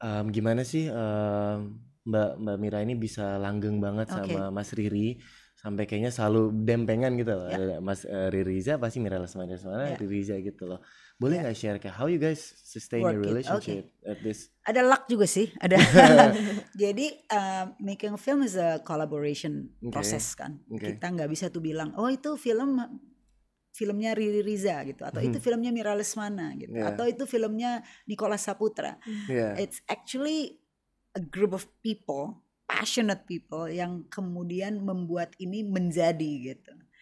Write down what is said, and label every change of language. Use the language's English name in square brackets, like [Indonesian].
[Indonesian] Gimana sih Mbak Mira ini bisa langgeng banget sama Mas Riri sampai kayaknya selalu dempengan gitu loh. Mas Riri Riza pasti Mira Lesmana Riri Riza gitu loh. [English] Boleh nggak share kayak how you guys sustain your relationship at this? [Indonesian] Ada luck juga sih, ada. [English] Jadi making a film is a collaboration process kan. [Indonesian] Kita nggak bisa tuh bilang, oh itu filmnya Riri Riza gitu, atau itu filmnya Mira Lesmana gitu, atau itu filmnya Nicholas Saputra. [English] It's actually a group of people, passionate people yang kemudian membuat ini menjadi gitu.